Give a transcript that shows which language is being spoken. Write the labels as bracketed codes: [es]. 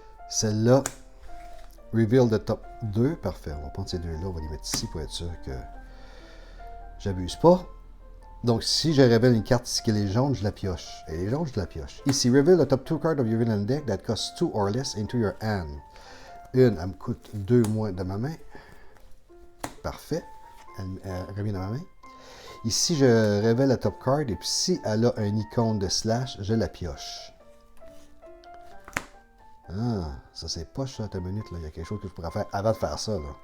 [en] Celle-là, reveal the top 2. [fr] Parfait. On va prendre ces deux-là. On va les mettre ici pour être sûr que j'abuse pas. Donc, si je révèle une carte ici qui est jaune, je la pioche. Elle est jaune, je la pioche. [en] Ici, reveal the top 2 cards of your villain deck that cost 2 or less into your hand. [fr] Une, elle me coûte 2 moins de ma main. Parfait. Elle revient dans ma main. Ici, je révèle la top card et puis si elle a un icône de slash, je la pioche. Ah, ça c'est pas ça, ta minute, là. Il y a quelque chose que je pourrais faire avant de faire ça, là.